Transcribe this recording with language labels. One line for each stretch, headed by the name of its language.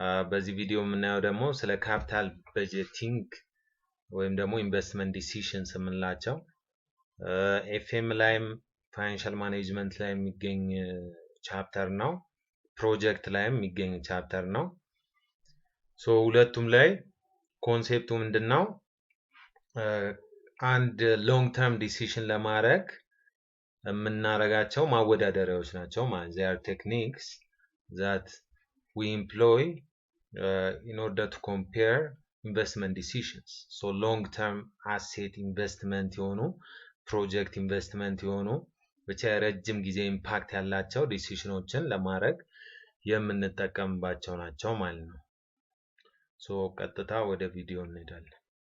Amharic: በዚህ ቪዲዮ የምናየው ደግሞ ስለ ካፒታል በጀቲንግ ወይም ደግሞ ኢንቨስትመንት ዲሲዥንስ የምንላቸው ኤፍኤም ላይም ፋይናንሻል ማኔጅመንት ላይ የሚገኝ ቻፕተር ነው። ፕሮጀክት ላይም የሚገኝ ቻፕተር ነው። ሶ ሁለቱም ላይ ኮንሴፕቱ ምንድነው? አንድ ሎንግ ተርም ዲሲዥን ለማድረግ የምናረጋቸው ማወዳደሪያዎች ናቸው ማለት
English: they are techniques that we employ in order to compare investment decisions. So long term asset investment
Amharic: የሆኑ ፕሮጀክት ኢንቨስትመንት የሆኑ ብቻ የረጅም ጊዜ ኢምፓክት ያላቸው ዲሲዥኖችን ለማድረግ የምንጠቀምባቸው ናቸው ማለት ነው። ሶ ቀጥታ ወደ ቪዲዮ እንሄዳለን።